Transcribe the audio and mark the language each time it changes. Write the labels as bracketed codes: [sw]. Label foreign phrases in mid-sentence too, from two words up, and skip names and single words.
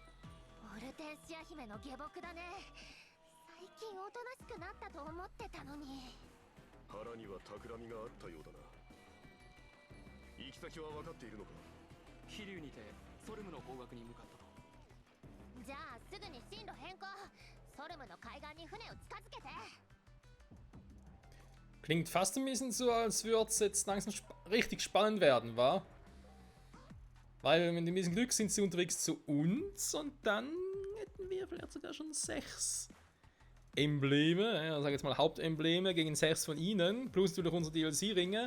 [ja] オルテンシア姫の下僕だね。最近おとなしくなったと思ってたのに。腹には企みがあったようだな。行き先は分かっているのか？飛竜にてソルムの方角に向かったと。じゃあすぐに進路変更。ソルムの海岸に船を近づけて。 [de] Klingt fast ein bisschen so, als würde es jetzt langsam richtig spannend werden, wa? Weil mit ein bisschen Glück sind sie unterwegs zu uns und dann hätten wir vielleicht sogar schon 6 Embleme, ja, sag jetzt mal Hauptembleme gegen 6 von ihnen, plus natürlich unsere DLC-Ringe.